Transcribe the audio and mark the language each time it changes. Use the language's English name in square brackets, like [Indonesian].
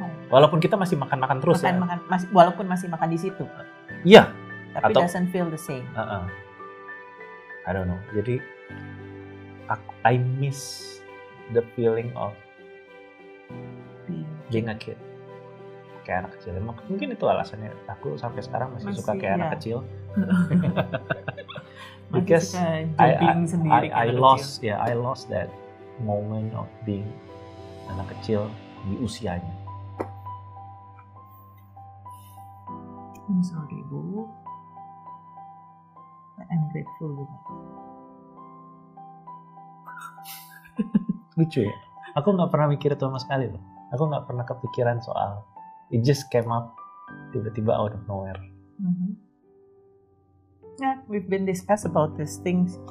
[Indonesian] Walaupun kita masih makan terus walaupun masih makan di situ. Iya. Tapi [English] doesn't feel the same. I don't know. [Indonesian] Jadi [English] I miss the feeling of being a kid. [Indonesian] Kayak anak kecil. Mungkin itu alasannya aku sampai sekarang masih suka kayak anak kecil. [English] Because I lost that moment of being [Indonesian] anak kecil di usianya. [English] I'm sorry, Bu. I'm grateful with that. [Indonesian] Lucu ya? Aku nggak pernah mikir itu sama sekali loh. Aku nggak pernah kepikiran soal. [English] It just came up [Indonesian] tiba-tiba [English] out of nowhere. Yeah, we've been discussed about these things.